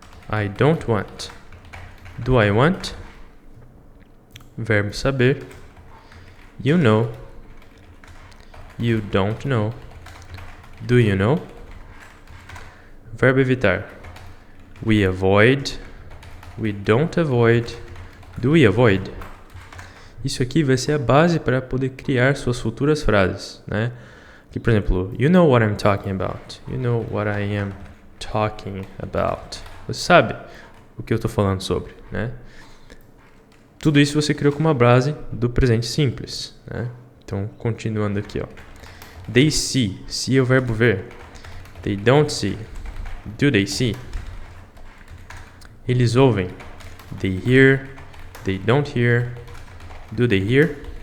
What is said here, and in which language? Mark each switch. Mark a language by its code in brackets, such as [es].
[en] I don't want. Do I want? [pt] Verbo saber. [en] You know. You don't know. Do you know? [pt] Verbo evitar. [en] We avoid. We don't avoid. Do we avoid? [pt] Isso aqui vai ser a base para poder criar suas futuras frases, né? Aqui, por exemplo, [en] you know what I'm talking about. You know what I am talking about. [pt] Você sabe o que eu estou falando sobre, né? Tudo isso você criou com uma base do presente simples, né? Então, continuando aqui, ó. [en] They see. See [pt] é o verbo ver. [en] They don't see. Do they see? [pt] Eles ouvem. [en] They hear. They don't hear. Do they hear?